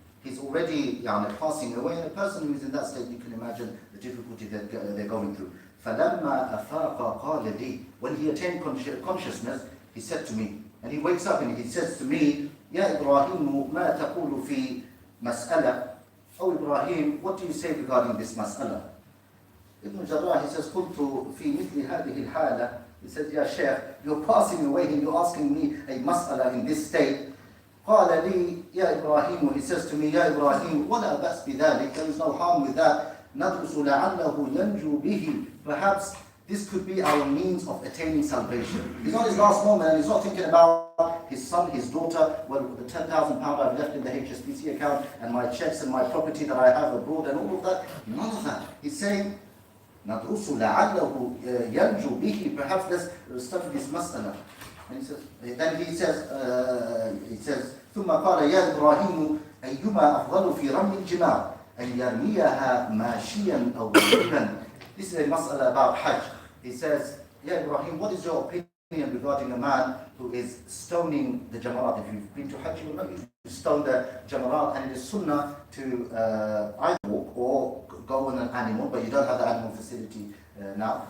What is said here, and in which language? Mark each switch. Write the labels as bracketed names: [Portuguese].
[English] He's already passing away, and a person who is in that state, you can imagine the difficulty that they're going through. [Arabic] فَلَمَّا أَفَاقَ قَالَ لِي, [English] when he attained consciousness, he said to me, and he wakes up and he says to me, [Arabic] يَا إِبْرَاهِيمُ مَا تَقُولُ فِي مَسْأَلَةٍ. [English] Oh Ibrahim, what do you say regarding this mas'ala? Ibn Jarrah, he says, [Arabic] قُلْتُ فِي مِثْلِ هَذِهِ الْحَالَةِ. [English] He says, Ya Sheikh, you're passing away and you're asking me a mas'ala in this state. [Arabic] قال لي يا إبراهيم, [English] he says to me, Ya Ibrahim, [Arabic] وَلَا بَأْسْ بِذَلِكَ, [English] there is no harm with that. [Arabic] نَدْرُسُ لَعَلَّهُ يَنْجُو بِهِ. [English] Perhaps this could be our means of attaining salvation. He's on his last moment and he's not thinking about his son, his daughter, well, the £10,000 I've left in the HSBC account and my checks and my property that I have abroad and all of that. None of that. He's saying, [Arabic] نَدْرُسُ لَعَلَّهُ يَنْجُو بِهِ. [English] Perhaps let's study this mas'ala. And he says, [Arabic] ثم قال يا إبراهيم أيما أفضل في رمي الجمار أن يرميها ماشيا أو راكبا. [English] This is a mas'ala about Hajj. He says, Ya Ibrahim, what is your opinion regarding a man who is stoning the jamarat? If you've been to Hajj, you know you stone the jamarat, and it is sunnah to either walk or go on an animal, but you don't have the animal facility now.